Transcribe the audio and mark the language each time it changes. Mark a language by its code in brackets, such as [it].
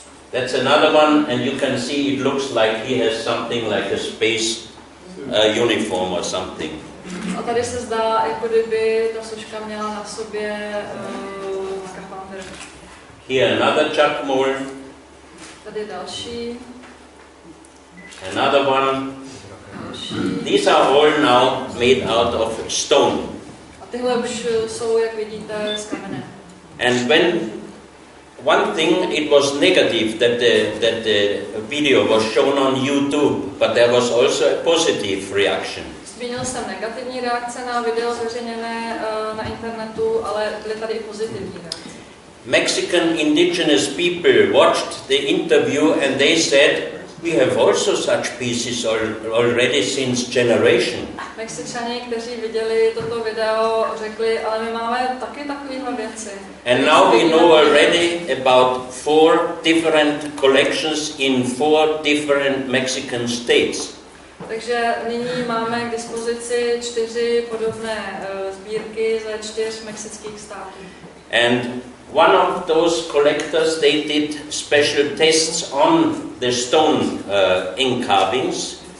[en] That's another one, and you can see it looks like he has something like a space uniform or something. [cs] A tady se zdá, jako kdyby ta soška měla na sobě skafandr. [en] Here another chakmol. [cs] Tady další. [en] Another one. These are all now made out of stone. [cs] A tyhle už jsou, jak vidíte, z kamene. [en] And when one thing, it was negative that the video was shown on YouTube, but there was also a positive reaction. [cs] Zmínil jsem negativní reakce na video zveřejněné na internetu, ale byly tady i pozitivní reakce. [en] Mexican indigenous people watched the interview and they said, we have also such pieces already since generation. [cs] Mexičani, kteří viděli toto video, řekli, ale my máme taky takovéhle věci. [en] And now we know already about 4 different collections in 4 different Mexican states. [cs] Takže nyní máme k dispozici 4 podobné sbírky ze 4 mexických států. [en] And one of those collectors, they did special tests on the stone ink carvings.